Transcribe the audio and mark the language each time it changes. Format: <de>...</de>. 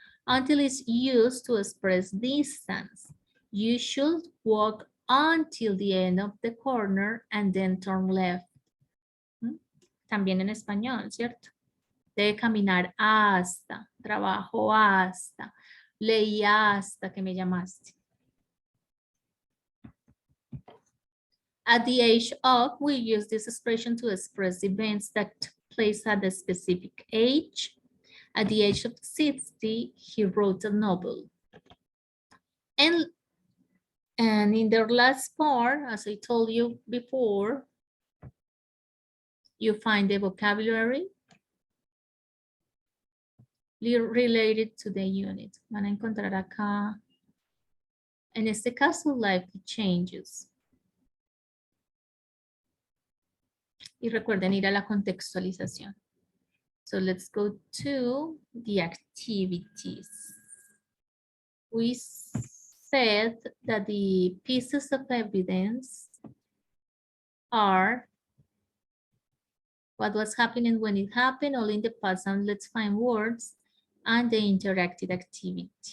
<en>Until is used to express distance. You should walk until the end of the corner and then turn left.</en> <es>También en español, ¿cierto? Debe caminar hasta, trabajo hasta, leí hasta que me llamaste.</es> <en>At the age of, we use this expression to express events that took place at a specific age. At the age of 60, he wrote a novel. And in their last part, as I told you before, you find the vocabulary related to the unit.</en> <es>Van a encontrar acá, en este caso,</es> <en>likely changes.</en> <es>Y recuerden ir a la contextualización.</es> <en>So let's go to the activities. We said that the pieces of evidence are what was happening when it happened, all in the past, and let's find words, and the interactive activity.</en>